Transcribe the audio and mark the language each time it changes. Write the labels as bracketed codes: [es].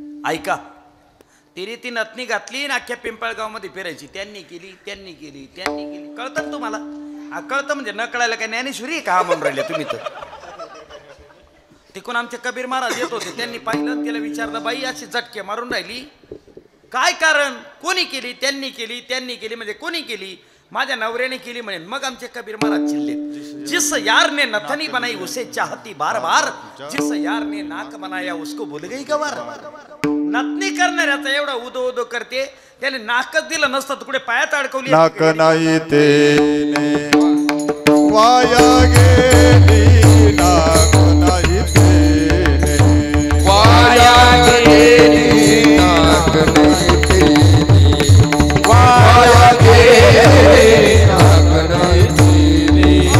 [mr] ऐका, तिने ती नथनी घातली आणि अख्ख्या पिंपळगाव मध्ये फिरायची. त्यांनी केली. कळतं ना तुम्हाला? कळतं म्हणजे न कळायला काय ज्ञानेश्वरी का म्हणून राहिले तुम्ही? तर तिकून आमचे कबीर महाराज येत होते. त्यांनी पाहिलं, तिला विचारलं, बाई अशी झटके मारून राहिली, काय कारण? कोणी केली? त्यांनी केली म्हणजे कोणी केली? माझ्या नवऱ्याने केली म्हणे. मग आमचे कबीर महाराज चिल्ले, [hi] जिस यार ने नथनी बनाई उसे चाहती बार बार, जिस यार ने नाक बनाया उसको भूल गई गवार. [mr] नथनी करणाऱ्याचा एवढा उदो उदो करते, त्याने नाकच दिलं नसतं तर कुठे पायात अडकवली. नाक नाही तेने वाया गेली, नाक नाही तेने वाया गेली, नाक नाही तेली, वाया गेली, नाक नाही तेली.